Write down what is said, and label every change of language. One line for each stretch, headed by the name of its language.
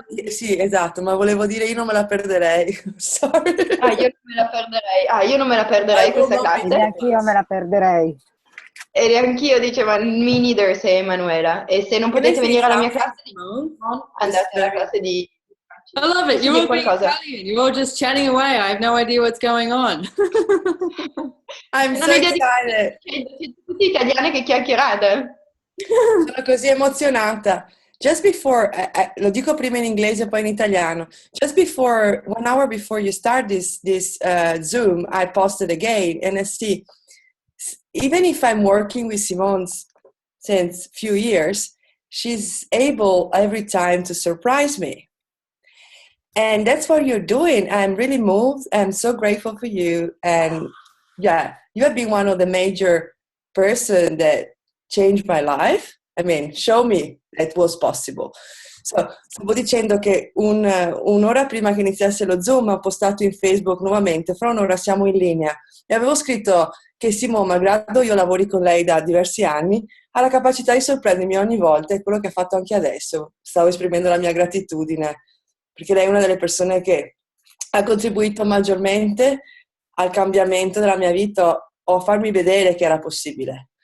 Italian: Sì, esatto, ma volevo dire io non me la perderei.
English: Sorry.
Italian: Io non me la perderei questa classe. E anch'io me la perderei. E anch'io, diceva,
English: me neither,
Italian: se Emanuela. E se non potete venire alla mia classe, andate alla classe di...
English: I love it. You're all being Italian. You're all just chatting away. I have no idea what's going on. I'm so excited.
Italian: Tutti italiani che chiacchierate. Sono così emozionata.
English: Just before,
Italian: lo dico prima in inglese poi in italiano.
English: Just before, 1 hour before you start this Zoom, I posted again and I see, even if I'm working with Simone since few years, she's able every time to surprise me. And that's what you're doing. I'm really moved. I'm so grateful for you. And yeah, you have been one of the major person that changed my life. I mean, show me that was possible.
Italian: So, stavo dicendo che un'ora prima che iniziasse lo Zoom ho postato in Facebook nuovamente, fra un'ora siamo in linea, e avevo scritto che Simone, malgrado io lavori con lei da diversi anni, ha la capacità di sorprendermi ogni volta, e quello che ha fatto anche adesso. Stavo esprimendo la mia gratitudine, perché lei è una delle persone che ha contribuito maggiormente al cambiamento della mia vita o a farmi vedere che era possibile.